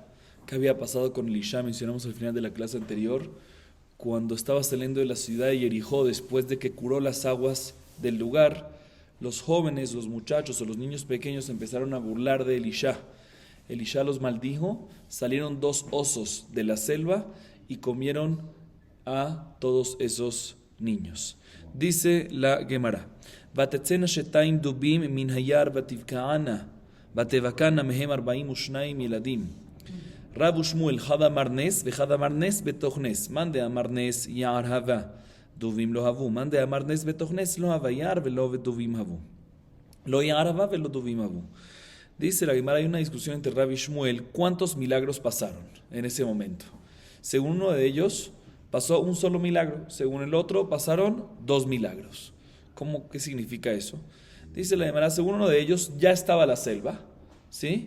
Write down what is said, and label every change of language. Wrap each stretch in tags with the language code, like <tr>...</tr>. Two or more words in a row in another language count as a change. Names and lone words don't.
<es>¿Qué había pasado con Elisha? Mencionamos al final de la clase anterior, cuando estaba saliendo de la ciudad de Jericó, después de que curó las aguas del lugar, los jóvenes, los muchachos o los niños pequeños empezaron a burlar de Elisha. Elisha los maldijo, salieron dos osos de la selva y comieron a todos esos niños. Dice la Gemara:</es> <he>ותצאנה שתים דבים מן היער ותבקענה ותבקענה מהם 42 ילדים.</he> <arc>רב ושמואל חד אמר נס וחד אמר נס בתוך נס. מאן דאמר נס יער הווה דובים לא הבו. מאן דאמר נס בתוך נס לא הווה יער ולא דובים הבו. לא יער הווה ולא דובים הבו.</arc> <es>Dice la Gemara, hay una discusión entre Rab y Shmuel, ¿cuántos milagros pasaron en ese momento? Según uno de ellos, pasó un solo milagro. Según el otro, pasaron dos milagros. ¿Qué significa eso? Dice la Gemara, según uno de ellos, ya estaba la selva, ¿sí?</es>